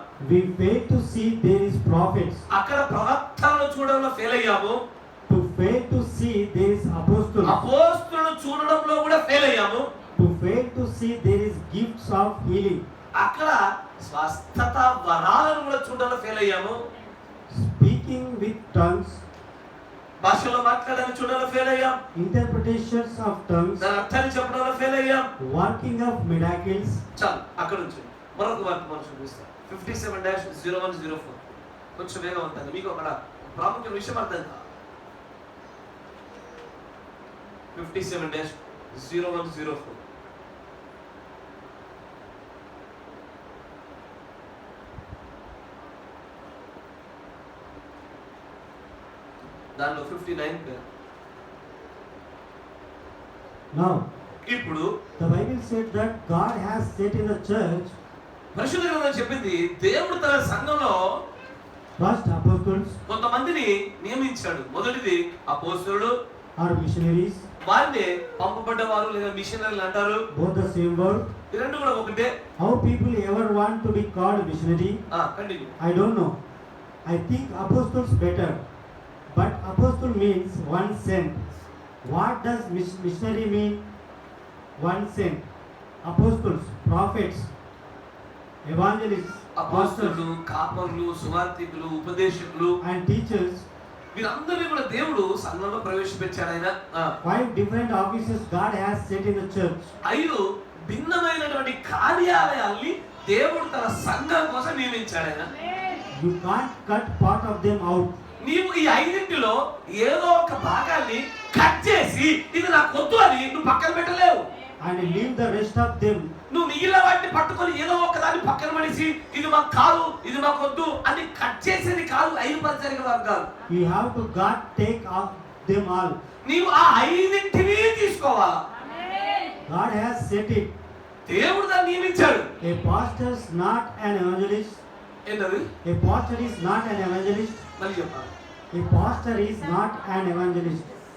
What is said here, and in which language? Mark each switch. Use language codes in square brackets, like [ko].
[en] We fail to see there is prophets. [te] అక్కడ ప్రవక్తలను చూడడంలో fail అయ్యాము. [en] To fail to see there is apostles. [te] అపోస్తలులను చూడడంలో కూడా fail అయ్యాము. [en] To fail to see there is gifts of healing. [te] అక్కడ స్వస్థత వరాలను కూడా చూడడంలో ఫెయిల్ అయ్యాము. [en] Speaking with tongues. [te] భాషలో మాట్లాడడానికి చూడడంలో ఫెయిల్ అయ్యాం. [en] Interpretations of tongues. [te] దాని అర్థాన్ని చెప్పడంలో ఫెయిల్ అయ్యాం. [en] Working of miracles. [te] చాలు అక్కడ నుంచి మరొక వర్తమానం చూపిస్తాను. 57-0104 కొంచెం వేగవంతంగా మీకు అక్కడ ప్రాముఖ్య విషయం అర్థం కాదు. 57-0104 దానిలో 59 పేరు. [en] Now, [te] ఇప్పుడు [en] the Bible said that God has set in the church [te] పరిశుద్ధ గ్రంథం చెప్పింది దేవుడు తన సంఘంలో [en] first apostles [te] కొంతమందిని నియమించాడు. మొదటిది అపోస్తలులు [en] or missionaries. [te] వారిని పంపబడ్డవారు లేదా మిషనరీలు అంటారు. [en] Both the same word. [te] ఈ రెండు కూడా ఒకటే. [en] How people ever want to be called missionary? Continue. I don't know. I think apostles better. But apostle means one sent. What does missionary mean? One sent. Apostles, prophets, evangelists, [te] అపోస్తలులు, కాపరులు, సువార్థికులు, ఉపదేశకులు [en] and teachers. [te] వీరందరినీ కూడా దేవుడు సంఘంలో ప్రవేశపెట్టాడు. ఆయన [en] 5 different offices God has set in the church. [te] 5 భిన్నమైనటువంటి కార్యాలయాల్ని దేవుడు తన సంఘం కోసం నియమించాడు. ఆయన [en] You can't cut part of them out. [te] నీవు ఈ 5లో ఏదో ఒక భాగాన్ని కట్ చేసి ఇది నాకు వద్దు అని నువ్వు పక్కన పెట్టలేవు. [en] And leave the rest of them. [te] నువ్వు మిగిలిన వాటిని పట్టుకొని ఏదో ఒక దాన్ని పక్కన పడేసి ఇది మాకు కాదు, ఇది మాకు వద్దు అని కట్ చేసేది కాదు 5 పరిచర్య వర్గాలు. [en] You have to God take off them all. [te] నీవు ఆ 5ని తీసుకోవాలా. [en] God has set it. [te] దేవుడు దాన్ని నియమించాడు. [en] A pastor is not an evangelist. [te] ఏంటది? [en] A pastor is not an evangelist. [te] మళ్ళీ చెప్పాలి. [en] A pastor is not an evangelist.